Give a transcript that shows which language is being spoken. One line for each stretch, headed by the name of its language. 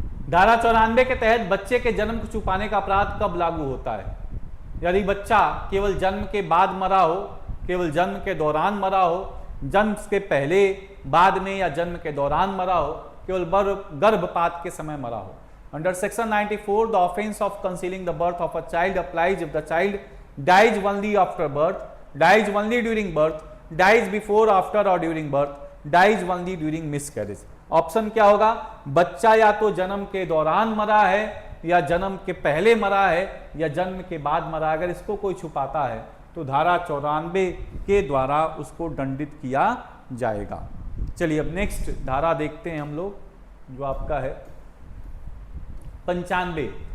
Hindi: धारा 94 के तहत बच्चे के जन्म को छुपाने का अपराध कब लागू होता है? यदि बच्चा केवल जन्म के बाद मरा हो, केवल जन्म के दौरान मरा हो, जन्म के पहले, बाद में या जन्म के दौरान मरा हो, केवल गर्भपात के समय मरा हो।
English: Under section 94 the offence of concealing the birth of a child applies if the child dies only after birth, dies only during birth, dies before, after or during birth, dies only during miscarriage।
Hindi: Option क्या होगा? बच्चा या तो जन्म के दौरान मरा है, या जन्म के पहले मरा है, या जन्म के बाद मरा। अगर इसको कोई छुपाता है तो धारा 94 के द्वारा उसको दंडित किया जाएगा। चलिए अब नेक्स्ट धारा देखते हैं हम लोग, जो आपका है 95।